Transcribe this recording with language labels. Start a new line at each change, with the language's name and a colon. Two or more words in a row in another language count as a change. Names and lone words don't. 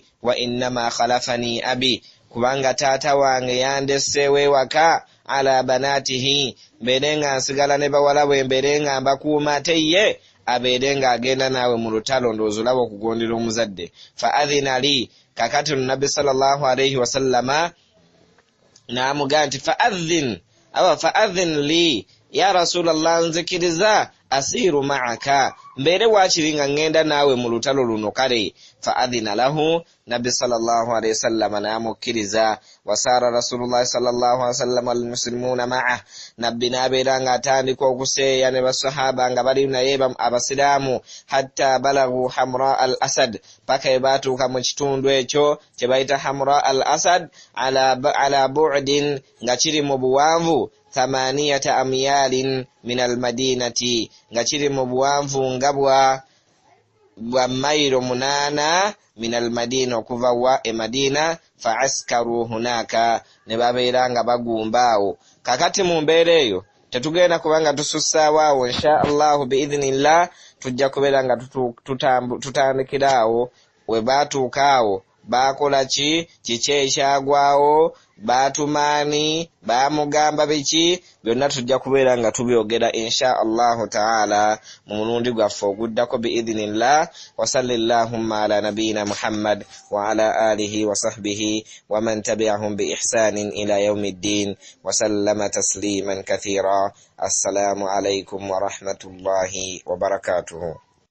Arabic: وإنما خلفني أبي
Ganda: kubanga taata wange yandesseewo ewaka
Arabic: على بناته
Ganda: mbeere nga nsigala ne bawala bwe mbeere nga mbakuuma ate ye abeere ng'agenda naawe mu lutalo ndowooza olaba okugondera omuzadde.
Arabic: فأذن لي
Ganda: kakati Nabbi
Arabic: صلى الله عليه وسلم
Ganda: n'amugamba nti
Arabic: فأذن لي يا رسول الله
Ganda: nzikiriza
Arabic: أسير معك
Ganda: mbeere waakiri nga ngenda naawe mu lutalo luno kale.
Arabic: فأذن له
Ganda: Nabbi
Arabic: صلى الله عليه وسلم
Ganda: n'amukkiriza.
Arabic: وسار رسول الله صلى الله عليه وسلم المسلمون معه
Ganda: Nabbi n'abeera ng'atandika okuseeya ne basahaba nga bali naye abasiraamu
Arabic: حتى بلغوا حمراء الأسد
Ganda: paka bwe baatuuka mu kitundu ekyo kye bayita hamra al asad
Arabic: على بعد
Ganda: nga kiri mu buwanvu 8
Arabic: أميال من المدينة
Ganda: nga kiri mu buwanvu nga bwa mayiro 8
Arabic: من المدينة
Ganda: okuva wa Madina.
Arabic: فعسكروا هناك
Ganda: ne babeera nga bagumbaawo. kakati mu mbeera eyo tetugenda kubanga tusussaawo awo
Arabic: إن شاء الله بإذن الله
Ganda: tujja kubeera nga tutandikiraawo we baatuuka awo baakola kiki ekyagwawo baatumaani baamugamba biki byonna tujja kubeera nga tubyogera
Arabic: إن شاء الله تعالى
Ganda: mu mulundi gwaffe oguddako biidhinillah.
Arabic: وصل اللهم على نبينا محمد وعلى آله وصحبه ومن تبعهم بإحسان إلى يوم الدين وسلم تسليما كثيرا. السلام عليكم ورحمة الله وبركاته.